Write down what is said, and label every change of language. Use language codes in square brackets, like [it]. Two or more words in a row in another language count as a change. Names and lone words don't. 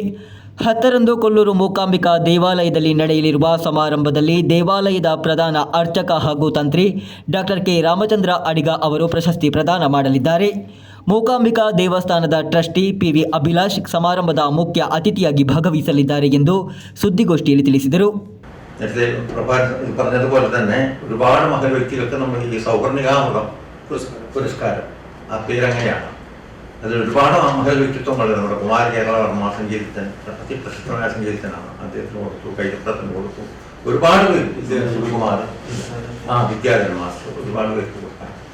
[kn] 10ರಂದು ಕೊಲ್ಲೂರು ಮೂಕಾಂಬಿಕಾ ದೇವಾಲಯದಲ್ಲಿ ನಡೆಯಲಿರುವ ಸಮಾರಂಭದಲ್ಲಿ ದೇವಾಲಯದ ಪ್ರಧಾನ ಅರ್ಚಕ ಹಾಗೂ ತಂತ್ರಿ ಡಾಕ್ಟರ್ ಕೆ. ರಾಮಚಂದ್ರ ಅಡಿಗ ಅವರು ಪ್ರಶಸ್ತಿ ಪ್ರದಾನ ಮಾಡಲಿದ್ದಾರೆ. ಮೂಕಾಂಬಿಕಾ ದೇವಸ್ಥಾನದ ಟ್ರಸ್ಟಿ ಪಿ.ವಿ. ಅಭಿಲಾಷ್ ಸಮಾರಂಭದ ಮುಖ್ಯ ಅತಿಥಿಯಾಗಿ ಭಾಗವಹಿಸಲಿದ್ದಾರೆ ಎಂದು ಸುದ್ದಿಗೋಷ್ಠಿಯಲ್ಲಿ ತಿಳಿಸಿದರು. [ml] നേരത്തെ പറഞ്ഞതുപോലെ തന്നെ ഒരുപാട് മഹൽ വ്യക്തികൾക്ക് നമ്മൾ ഈ സൗവർണികാമൃതം പുരസ്കാരം ആ പേരങ്ങനെയാണ്. അതിൽ ഒരുപാട് മഹൽ വ്യക്തിത്വങ്ങൾ നമ്മുടെ കുമാര കേരളവർമ്മ സംഗീതജ്ഞൻ, അതിപ്രശസ്തമായ സംഗീതജ്ഞനാണ്. അദ്ദേഹത്തിന് കൊടുത്തു, കൈതപ്രത്തിന് കൊടുത്തു, ഒരുപാട് പേര്, സുകുമാർ, വിദ്യാധരൻ മാസ്റ്റർ, ഒരുപാട് പേർക്ക് കൊടുക്കാൻ.